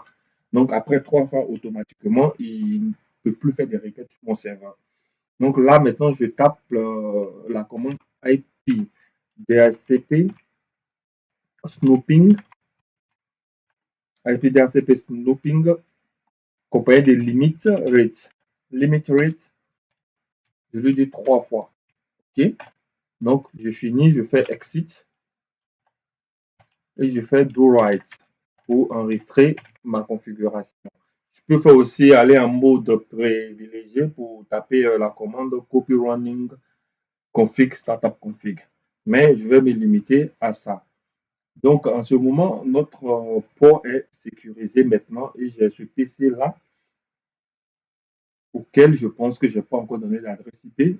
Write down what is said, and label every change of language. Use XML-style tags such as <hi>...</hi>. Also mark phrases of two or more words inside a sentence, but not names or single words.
<fr>Donc, après 3 fois, automatiquement, il ne peut plus faire des requêtes sur mon serveur. Donc là, maintenant, je tape la commande</fr> <en>IP DHCP snooping, IP DHCP snooping,</en> <fr>compagnie de</fr> <en>limit rate. Limit rate,</en> <fr>je lui dis 3 fois. OK? Donc, je finis, je fais exit et je fais</fr> <en>do write</en> <fr>pour enregistrer ma configuration. Je peux faire aussi aller en mode privilégié pour taper la commande</fr> <en>copy running config startup config.</en> <fr>Mais je vais me limiter à ça. Donc, en ce moment, notre port est sécurisé maintenant et j'ai ce PC-là auquel je pense que je n'ai pas encore donné d'adresse IP.</fr>